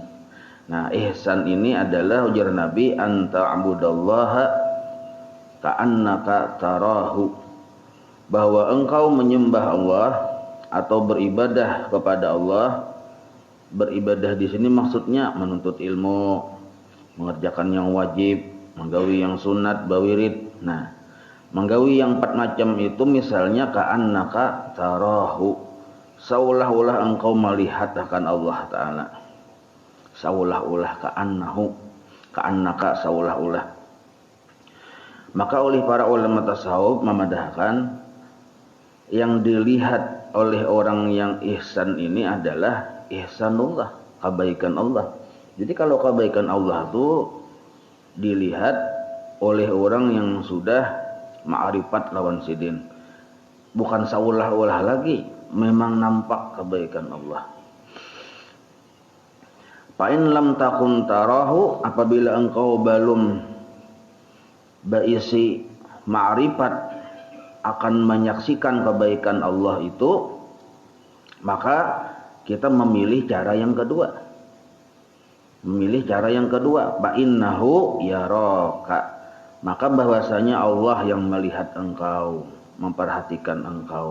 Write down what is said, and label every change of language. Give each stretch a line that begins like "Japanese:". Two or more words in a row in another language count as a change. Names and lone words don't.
Indonesian: Nah, ihsan ini adalah ujar Nabi
Arabic: أن تعبد الله كأنك تراه,
Indonesian: bahwa engkau menyembah Allah atau beribadah kepada Allah. Beribadah di sini maksudnya menuntut ilmu, mengerjakan yang wajib, menggawi yang sunat, bawirid. Nah, menggawi yang 4 macam itu misalnya
Arabic: كأنك تراه,
Indonesian: seolah-olah engkau melihat akan Allah Ta'ala. Seolah-olah,
Arabic: كأنه، كأنك,
Indonesian: seolah-olah. Maka oleh para ulama tasawuf memadahkan yang dilihat oleh orang yang ihsan ini adalah ihsanullah, kebaikan Allah. Jadi kalau kebaikan Allah itu dilihat oleh orang yang sudah ma'rifat lawan sidin, bukan seolah-olah lagi, memang nampak kebaikan Allah.
Arabic: فإن لم تكن تراه,
Indonesian: apabila engkau belum berisi ma'rifat akan menyaksikan kebaikan Allah itu, maka kita memilih cara yang kedua. Memilih cara yang kedua,
Arabic: بأنه يراك,
Indonesian: maka bahwasanya Allah yang melihat engkau, memperhatikan engkau.